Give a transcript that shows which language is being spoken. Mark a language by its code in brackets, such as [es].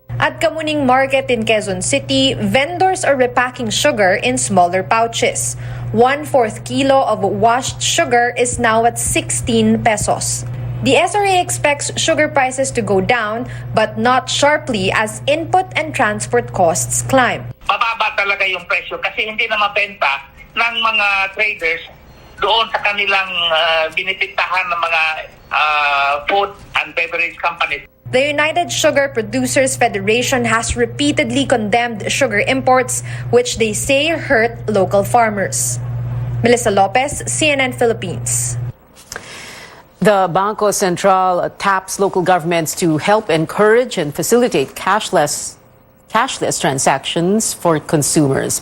[en] At Kamuning Market in Quezon City, vendors are repacking sugar in smaller pouches. 1/4 kilo of washed sugar is now at 16 pesos. The SRA expects sugar prices to go down but not sharply as input and transport costs climb. [tl] Mababa talaga yung presyo kasi hindi na mabenta ng mga traders doon sa kanilang binitintahan ng mga food and beverage companies. [en] The United Sugar Producers Federation has repeatedly condemned sugar imports, which they say hurt local farmers. Melissa Lopez, CNN Philippines. The Bangko Sentral taps local governments to help encourage and facilitate cashless transactions for consumers.